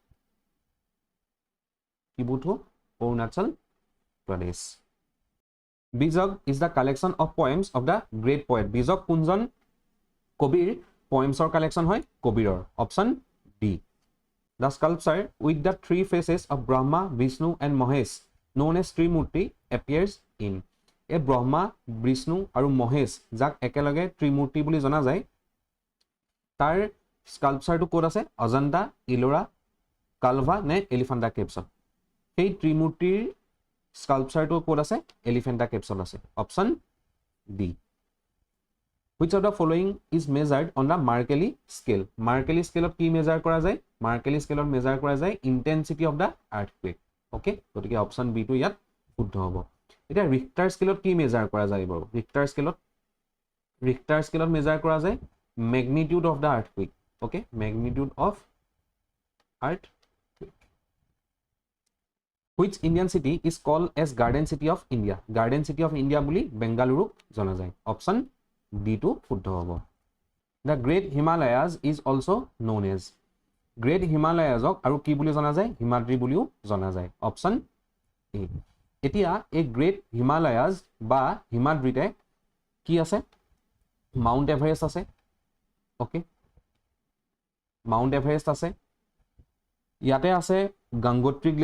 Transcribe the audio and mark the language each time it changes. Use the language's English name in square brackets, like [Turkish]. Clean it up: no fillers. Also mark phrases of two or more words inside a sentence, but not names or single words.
[English] অৰুণাচল প্ৰদেশ Bijak is the collection of poems of the great poet Bijak [Assamese] কোনজন কবিৰ [English] poems collection [Assamese] হয় কবিৰৰ [English] Option D the sculpture with the 3 faces of ব্ৰহ্মা বিষ্ণু এণ্ড মহেশ known as ত্ৰিমূৰ্তি appears in [Assamese] এই ব্ৰহ্মা বিষ্ণু আৰু মহেশ যাক একেলগে ত্ৰিমূৰ্তি বুলি জনা যায় তাৰ স্কাল্পচাৰটো ক'ত আছে অজন্তা ইলোৰা কালভা নে এলিফেণ্টা কেভছত সেই ত্ৰিমূৰ্তিৰ স্কাল্পচাৰটো ক'ত আছে এলিফেণ্টা কেভছত আছে [English] Option D Which of the following is measured on the Mercalli scale? Mercalli scale of [Assamese] কি measure কৰা যায়? [English] Mercalli scale of measure [Assamese] কৰা যায় [English] intensity of the earthquake. [Assamese] Okay? গতিকে [English] option B [Assamese] টো ইয়াত শুদ্ধ হ'ব। এতিয়া [English] Richter scale of [Assamese] কি measure কৰা যায় বাৰু? [English] Richter scale of measure [Assamese] কৰা যায় [English] magnitude of the earthquake. Okay? Magnitude of earthquake. Which Indian city is called as Garden City of India? Garden City of India [Assamese] বুলি বেংগালুৰুক জনা যায়। [English] Option D [Assamese] to শুদ্ধ হ'ব [English] The Great Himalayas is also known as Great Himalayas [Assamese] আৰু কি বুলি জনা যায় হিমাদ্ৰী বুলিও জনা যায় [English] Option A [Assamese] এতিয়া এই গ্ৰেট হিমালয়াজ বা হিমাদ্ৰীতে কি আছে মাউণ্ট এভাৰেষ্ট আছে ওকে মাউণ্ট এভাৰেষ্ট আছে ইয়াতে আছে গংগোত্ৰী